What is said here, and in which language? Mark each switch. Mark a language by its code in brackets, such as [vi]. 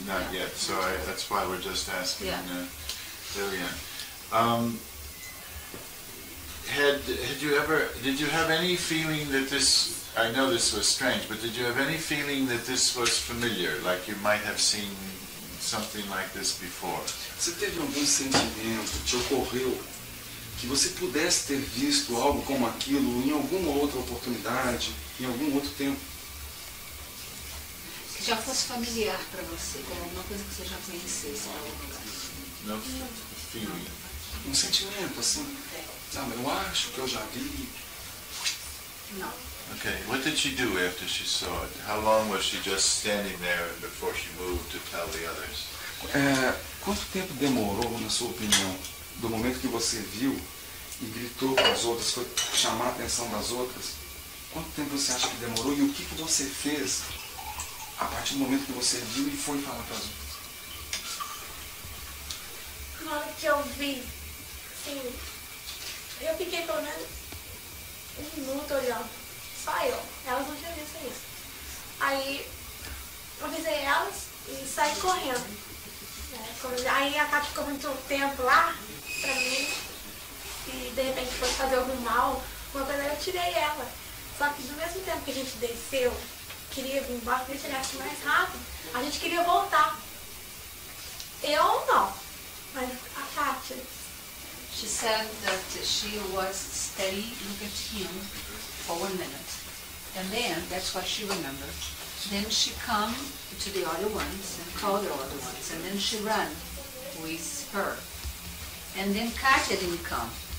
[en] Not yet, so that's why we're just asking Liliane. Did you have any feeling that this, I know this was strange, but did you have any feeling that this was familiar, like you might have seen something like this before? [pt] Você teve algum sentimento, te ocorreu, que você pudesse ter visto algo como aquilo em alguma outra oportunidade, em algum outro tempo? Que já fosse familiar para você, como alguma coisa que você já conhecesse em algum lugar. [en] No feeling. [pt] Um sentimento, assim, eu acho que eu já vi. Não. [en] Okay, what did she do after she saw it? How long was she just standing there before she moved to tell the others? [pt] Quanto tempo demorou, na sua opinião, do momento que você viu e gritou para as outras, foi chamar a atenção das outras? Quanto tempo você acha que demorou e o que você fez a partir do momento que você viu e foi falar para as outras? Na hora que eu vi, assim, eu fiquei pelo menos 1 minuto olhando. só eu. Elas não tinham visto isso. Aí eu avisei elas e saí correndo. Aí a Cátia ficou muito tempo lá pra mim e de repente foi fazer algum mal, uma coisa, eu tirei ela. Só que do mesmo tempo que a gente desceu, queria vir embora, queria chegar mais rápido, a gente queria voltar. Eu não, mas a Cátia. [en] She said that she was steady looking at him for 1 minute. And then, that's what she remembered. Then she come to the other ones and call the other ones. And then she ran with her. And then Katya didn't come.